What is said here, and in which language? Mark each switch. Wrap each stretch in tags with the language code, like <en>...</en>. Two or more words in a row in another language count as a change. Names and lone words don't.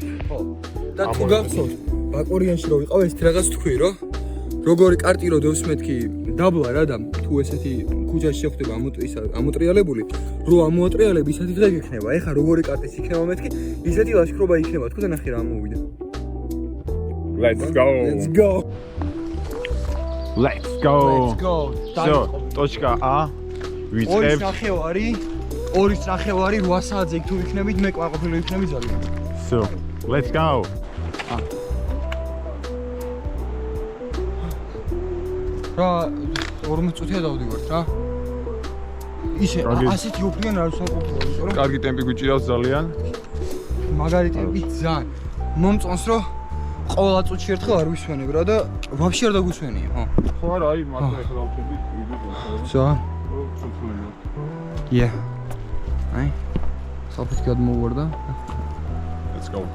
<ka>ხო და თუ გახსოვთ ბაკორიანში რო ვიყავ ეს რაღაც თქვი რომ როგორი კარტი რო დევს მეთქი დაბლა რა და თუ ესეთი ქუჩაში შეხვდება ამოტრიალებული რო ამოატრიალები ისეთი დღე გექნება ეხა როგორი კარტიც იქნება მეთქი ისეთი ლაშქრობა იქნება თქო და ნახე რა ამოვიდა</ka> <en>Let's go</en> <ru>всё точка А ვიწყებთ</ru> <ka>2 ნახევარი 8 საათზე იქ თუ იქნებით მე ყვაყოფილი ვიქნები ძალიან</ka> <en>всё let's go</en> <ka>რა 40 წუთია დავდივართ რა ისე ასეთი ოფლიან არ ვსაუბრობ რომ კარგი ტემპი გვიჭირავს ძალიან მაგარი ტემპი ძალიან მომწონს რომ ყოველ წუთში ერთხელ არ ვისვენებ რა და ვაფშე არ დაგვისვენია ხო ხო არა აი მარტო ეხლა დავწევდი ვიდეო ძალიან სულფლია yeah აი საფეთ გადმოვარდა</ka> <en>let's go</en>